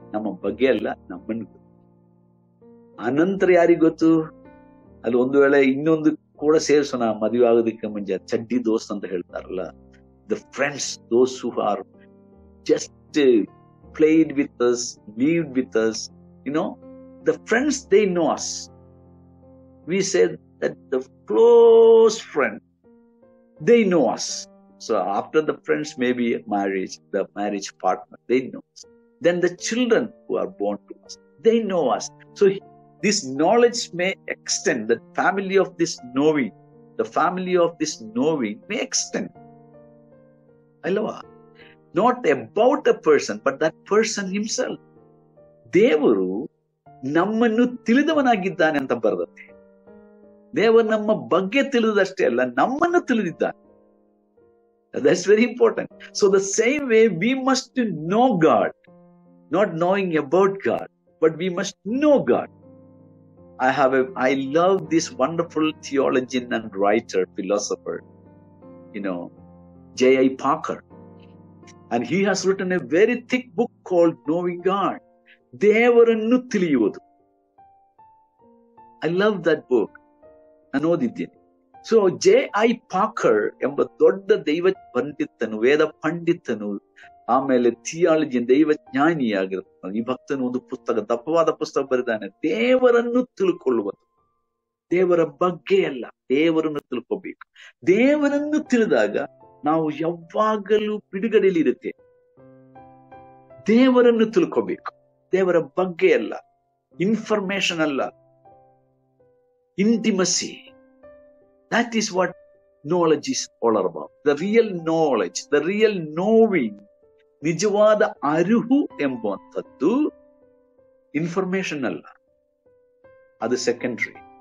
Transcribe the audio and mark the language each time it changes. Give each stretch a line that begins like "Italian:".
Kannada: ನಮ್ಮ ಬಗ್ಗೆ ಅಲ್ಲ, ನಮ್ಮನ್ನು ಗೊತ್ತು. ಅನಂತರ ಯಾರಿಗೆ ಗೊತ್ತು? ಅಲ್ಲಿ ಒಂದು ವೇಳೆ ಇನ್ನೊಂದು ಕೂಡ ಸೇರಿಸೋಣ, ಮದುವೆ ಆಗೋದಕ್ಕೆ ಮುಂಚೆ ಚಡ್ಡಿ ದೋಸ್ತ್ ಅಂತ ಹೇಳ್ತಾರಲ್ಲ,
English: The friends, those who are just played with us, lived with us, the friends, they know us. We said that the close friend, they know us. So after the friends, maybe marriage, the marriage partner, they know us. Then the children who are born to us, they know us. So this knowledge may extend, the family of this knowing, the family of this knowing may extend. Alva? Not about a person, but that person himself.
Kannada: ದೇವರು ನಮ್ಮನ್ನು ತಿಳಿದವನಾಗಿದ್ದಾನೆ ಅಂತ ಬರೆದತ್ತೆ. ದೇವರು ನಮ್ಮ ಬಗ್ಗೆ ತಿಳಿದಷ್ಟೇ ಅಲ್ಲ, ನಮ್ಮನ್ನು ತಿಳಿದಿದ್ದಾನೆ.
English: That's very important. So the same way we must know God, not knowing about God, but we must know God. I love this wonderful theologian and writer, philosopher, J.I. Packer. And he has written a very thick book called Knowing God.
Kannada: ದೇವರನ್ನು ತಿಳಿಯುವುದು.
English: I love that book.
Kannada: ನಾನು ಓದಿದ್ದೀನಿ.
English: So J.I.
Kannada: Poker ಎಂಬ ದೊಡ್ಡ ದೈವ ಪಂಡಿತನು, ವೇದ ಪಂಡಿತನು, ಆಮೇಲೆ theology ದೈವಜ್ಞಾನಿಯಾಗಿರ್ತಾನೆ. ಈ ಭಕ್ತನು ಒಂದು ಪುಸ್ತಕ, ದಪ್ಪವಾದ ಪುಸ್ತಕ ಬರೆದಾನೆ, ದೇವರನ್ನು ತಿಳ್ಕೊಳ್ಳುವುದು. ದೇವರ ಬಗ್ಗೆ ಅಲ್ಲ, ದೇವರನ್ನು ತಿಳ್ಕೋಬೇಕು. ದೇವರನ್ನು ತಿಳಿದಾಗ ನಾವು ಯಾವಾಗಲೂ ಬಿಡುಗಡೆಯಲ್ಲಿ ಇರುತ್ತೆ. ದೇವರನ್ನು ತಿಳ್ಕೋಬೇಕು, ದೇವರ ಬಗ್ಗೆ ಅಲ್ಲ, ಇನ್ಫಾರ್ಮೇಶನ್ ಅಲ್ಲ, intimacy.
English: That is what knowledge is all about. The real knowledge, the real knowing,
Kannada: ನಿಜವಾದ ಅರಿವು ಎಂಬುವಂಥದ್ದು ಇನ್ಫಾರ್ಮೇಶನ್ ಅಲ್ಲ, ಅದು ಸೆಕೆಂಡರಿ.